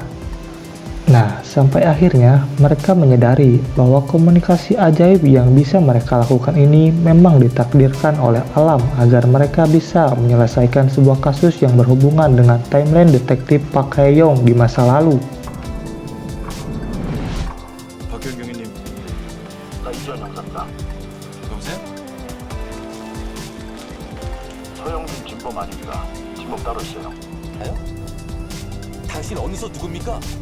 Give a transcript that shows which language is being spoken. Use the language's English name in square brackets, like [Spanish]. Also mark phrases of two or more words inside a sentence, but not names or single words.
[Indonesian] Nah, sampai akhirnya mereka menyadari bahwa komunikasi ajaib yang bisa mereka lakukan ini memang ditakdirkan oleh alam agar mereka bisa menyelesaikan sebuah kasus yang berhubungan dengan timeline detektif Park Hae-young di masa lalu. [Korean] 박경영님, 나 이주환 남자입니다. 여보세요? 서영진 진범 아닙니다. 진범 따로 있어요. 나요? 당신 어디서 누굽니까?